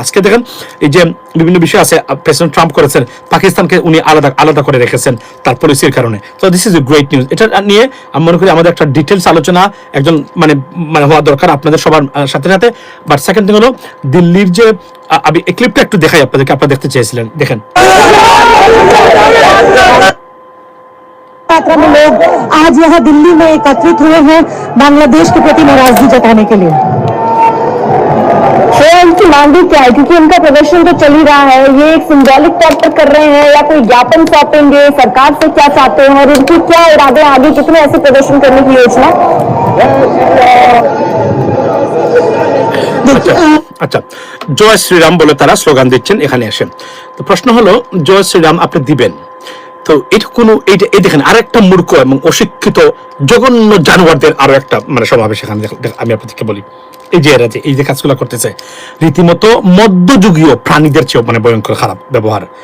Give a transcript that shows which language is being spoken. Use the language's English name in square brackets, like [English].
[Bangla] আজকে দেখেন এই যে বিভিন্ন বিষয় আছে প্রেসিডেন্ট ট্রাম্প করেছেন, পাকিস্তানকে উনি আলাদা করে রেখেছেন তার পলিসির কারণে। তো [English] This is a great news. [Bangla] এটা নিয়ে আমি মনে করি আমাদের একটা ডিটেলস আলোচনা একজন মানে হওয়া দরকার আপনাদের সবার সাথে সাথে। বাট সেকেন্ড থিং হলো দিল্লির যে আমি এই ক্লিপটা একটু দেখাই আপনাদেরকে, আপনারা দেখতে চেয়েছিলেন, দেখেন। [Hindi] मात्रा में लोग आज यहाँ दिल्ली में एकत्रित हुए हैं बांग्लादेश के प्रति नाराजगी जताने के लिए। उनकी मांग क्या है, क्योंकि उनका प्रदर्शन तो चल ही रहा है, ये एक सिंबॉलिक तौर पर कर रहे हैं या कोई ज्ञापन सौंपेंगे, सरकार से क्या चाहते हैं और उनकी क्या इरादे, आगे कितने ऐसे प्रदर्शन करने की योजना? [Bangla] আচ্ছা, জয় শ্রীরাম বলে তারা স্লোগান দিচ্ছেন এখানে এসে। তো প্রশ্ন হলো জয় শ্রীরাম আপনি দিবেন, তো এটা কোনো এইটা এই দেখেন আরেকটা মূর্খ এবং অশিক্ষিত জঘন্য জানোয়ারদের আরো একটা মানে সমাবেশ এখানে আমি আপনাদেরকে বলি, এই যে এরা যে এই যে কাজগুলো করতেছে রীতিমতো মধ্যযুগীয় প্রাণীদের চেয়েও মানে ভয়ঙ্কর খারাপ ব্যবহার।